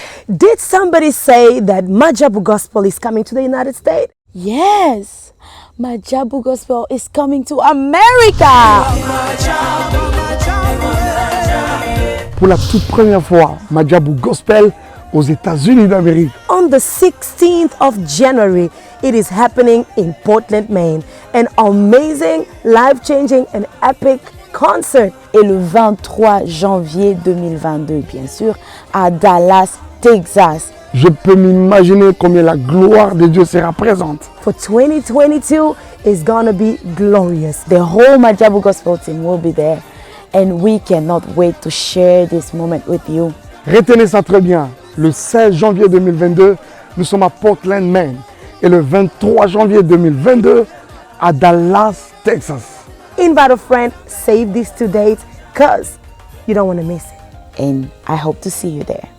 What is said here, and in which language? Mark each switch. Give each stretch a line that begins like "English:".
English: Did somebody say that Majabu Gospel is coming to the United States? Yes, Majabu Gospel is coming to America.
French: Pour la toute première fois, Majabu Gospel aux États-Unis d'Amérique.
English: On the 16th of January, it is happening in Portland, Maine. An amazing, life-changing and epic concert.
French: Et le 23 janvier 2022, bien sûr, à Dallas, Texas. Je peux m'imaginer combien la gloire de Dieu sera présente.
English: For 2022, it's gonna be glorious. The whole Majabu Gospel team will be there. And we cannot wait to share this moment with you.
French: Retenez ça très bien. Le 16 janvier 2022, nous sommes à Portland, Maine. Et le 23 janvier 2022, à Dallas, Texas.
English: Invite a friend, save these 2 dates, cause you don't want to miss it. And I hope to see you there.